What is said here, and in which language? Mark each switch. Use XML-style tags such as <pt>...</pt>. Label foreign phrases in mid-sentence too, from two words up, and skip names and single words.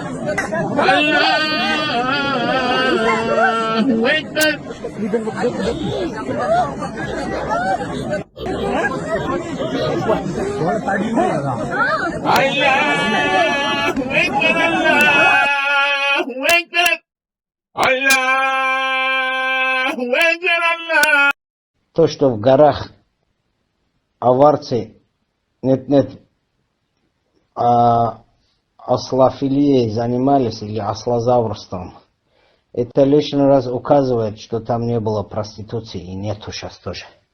<ar>الله أكبر الله أكبر الله أكبر الله أكبر الله.</ar> <ru>То, что в горах аварцы, нет, ослофилией занимались или ослозаврством, это лишний раз указывает, что там не было проституции и нету сейчас тоже.</ru>